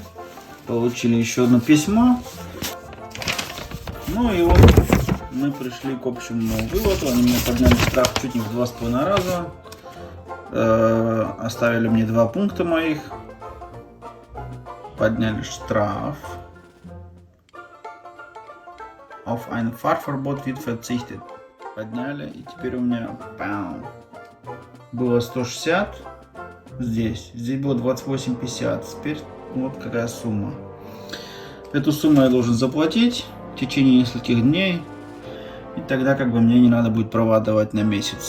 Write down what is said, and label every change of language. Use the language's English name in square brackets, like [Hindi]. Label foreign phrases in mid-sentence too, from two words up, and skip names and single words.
[Russian] Получили еще одно письмо. Ну и вот мы пришли к общему выводу. Они мне подняли штраф чуть не в 2,5 раза. Оставили мне 2 пункта моих. Подняли штраф. [German] Auf ein Fahrverbot wird verzichtet. [Russian] Подняли, и теперь у меня было 160 здесь было 28,50. Теперь вот какая сумма. Эту сумму я должен заплатить в течение нескольких дней, и тогда как бы мне не надо будет права давать на месяц.